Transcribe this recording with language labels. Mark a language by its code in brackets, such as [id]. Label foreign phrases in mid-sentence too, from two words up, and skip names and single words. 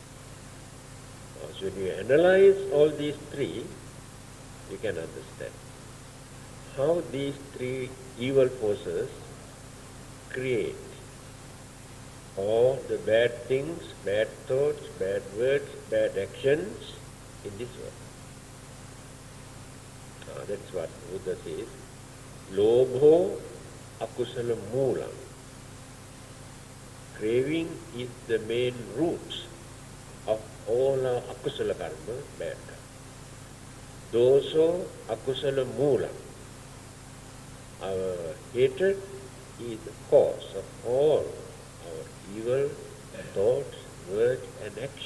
[en] So when you analyze all these three, you can understand how these three evil forces create all the bad things, bad thoughts, bad words, bad actions in this world. That's what Buddha says. [pi] Lobho akusala moolam. [en] Craving is the main root of all our akusala karma, bad karma. [pi] Doso akusala moolam. [en] Our hatred is the cause of all our evil thoughts, words and action.